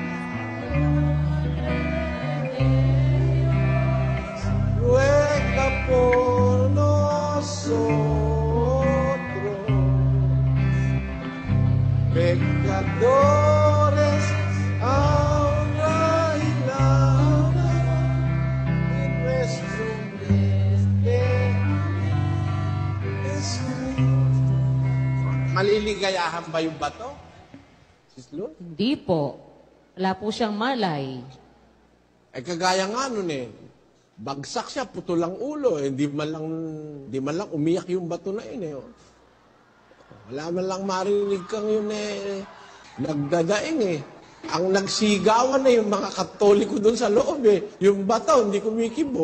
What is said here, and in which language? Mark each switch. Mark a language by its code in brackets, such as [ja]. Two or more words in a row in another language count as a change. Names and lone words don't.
[es] ruega por nosotros, pecadores, ahora y la hora de nuestro Jesús. [tl] Maliligayahan ba yung bato? Sis Lord? Hindi po. Wala po siyang malay. Kagaya nga nun bagsak siya, putol ang ulo, di man lang umiyak yung bato na yun Wala man lang marinig kang yun nagdadaing Ang nagsigawan na yung mga Katoliko doon sa loob Yung bato, hindi kumikibo.